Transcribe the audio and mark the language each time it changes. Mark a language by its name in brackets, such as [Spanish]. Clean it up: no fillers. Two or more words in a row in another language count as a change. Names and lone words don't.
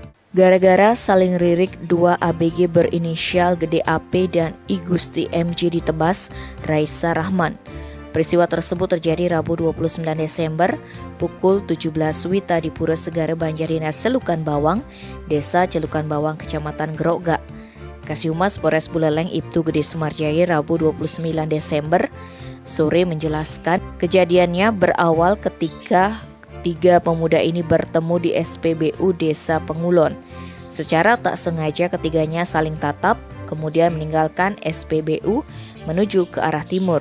[Indonesian] Gara-gara saling lirik, dua ABG berinisial Gede AP dan I Gusti MJ ditebas Raisa Rahman. Peristiwa tersebut terjadi Rabu 29 Desember pukul 17 WITA di Pura Segara Banjardinas Celukan Bawang, Desa Celukan Bawang, Kecamatan Grogak. Kasihumas Polres Buleleng Ibtu Gede Sumarjaya Rabu 29 Desember sore menjelaskan kejadiannya berawal ketika tiga pemuda ini bertemu di SPBU Desa Pengulon. Secara tak sengaja ketiganya saling tatap, kemudian meninggalkan SPBU menuju ke arah timur.